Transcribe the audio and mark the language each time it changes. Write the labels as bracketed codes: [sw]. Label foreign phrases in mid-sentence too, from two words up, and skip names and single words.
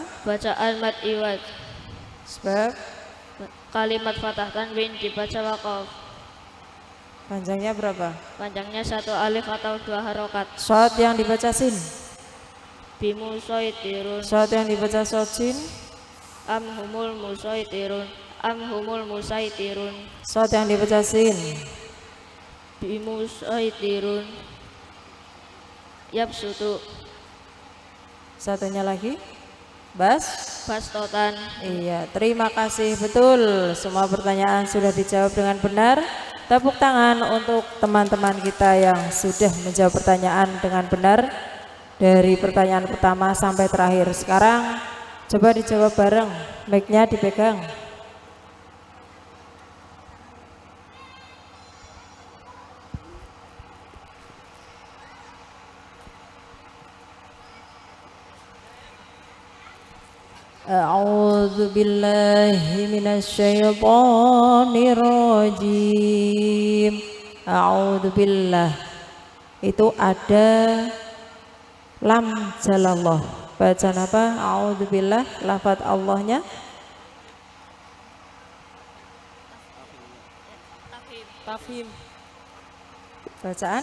[id] Bacaan [ar] مد عوض. [id] Sebab Kalimat fathah tanwin dibaca wakaf. panjangnya berapa? Panjangnya 1 alif atau 2 harokat. Shad yang dibaca sin. [ar] Bimusaitirun. [id] Shad yang dibaca sin. [ar] أم هم المصيطرون أم هم المصيطرون. [id] Shad yang dibaca sin. [ar] بمصيطر يبسط. [id] Satunya lagi. Bas. [ar] Bastotan. [id] Iya, terima kasih. Betul, semua pertanyaan sudah dijawab dengan benar. Tepuk tangan untuk teman-teman kita yang sudah menjawab pertanyaan dengan benar dari pertanyaan pertama sampai terakhir. Sekarang coba dijawab bareng, mic-nya dipegang. [ar] أعوذ بالله من الشيطان الرجيم. أعوذ بالله. [id] Itu ada [ar] لام الجلالة. [id] Bacaan apa? [ar] أعوذ بالله. [id] Lafaz Allahnya Tafhim. Bacaan